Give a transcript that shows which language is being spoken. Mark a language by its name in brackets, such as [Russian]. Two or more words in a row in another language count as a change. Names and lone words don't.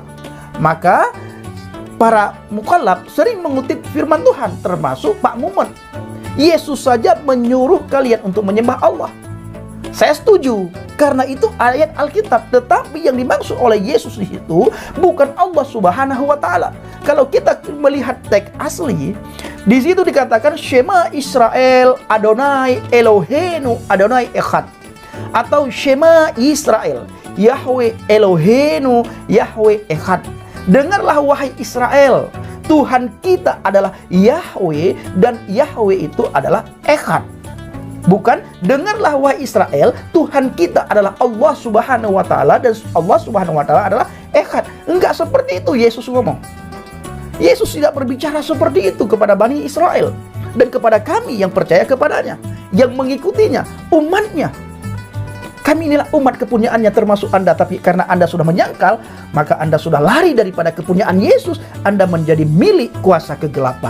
[Indonesian] Maka para mukallaf sering mengutip firman Tuhan, termasuk Pak Muhammad. Yesus saja menyuruh kalian untuk menyembah Allah. Saya setuju, karena itu ayat Alkitab. Tetapi yang dimaksud oleh Yesus di situ bukan Allah [Arabic] سبحانه وتعالى. [Indonesian] Kalau kita melihat teks asli, di situ dikatakan [Hebrew] שמע ישראל אדוני אלוהינו אדוני אחד, atau שמע ישראל יהוה אלוהינו יהוה אחד. [Indonesian] Dengarlah wahai Israel, Tuhan kita adalah Yahweh dan Yahweh itu adalah Echad. Bukan dengarlah wahai Israel, Tuhan kita adalah Allah [Arabic] سبحانه وتعالى [Indonesian] dan Allah [Arabic] سبحانه وتعالى [Indonesian] adalah Echad. Enggak seperti itu Yesus ngomong. Yesus tidak berbicara seperti itu kepada Bani Israel dan kepada kami yang percaya kepadanya, yang mengikutinya, umatnya. Kami inilah umat kepunyaannya termasuk Anda, tapi karena Anda sudah menyangkal, maka Anda sudah lari daripada kepunyaan Yesus, Anda menjadi milik kuasa kegelapan.